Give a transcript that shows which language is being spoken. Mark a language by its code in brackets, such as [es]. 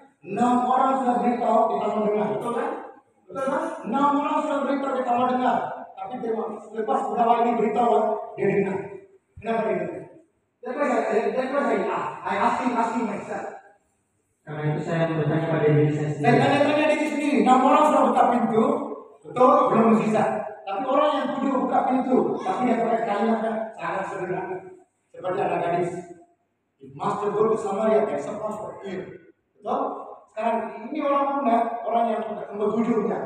[id] 6 orang sudah beritahu kita mau dengar, betul kan? Betul kan? 6 orang sudah beritahu kita mau dengar. Tapi lepas pegawai ini beritahu, dia dengar. Kenapa dia dengar? [en] That's why I asking myself. [id] Karena itu saya bertanya pada diri saya Saya sendiri. tanya-tanya diri sendiri. 6 orang sudah buka pintu, betul? Belum mukjizat. Tapi orang yang 7 buka pintu, tapi yang pakai kalimat yang sangat sederhana. Seperti anak gadis. [en] If master go to Samaria, take some for him. [id] Betul? Sekarang ini orang muda, orang yang nomor 7 ya.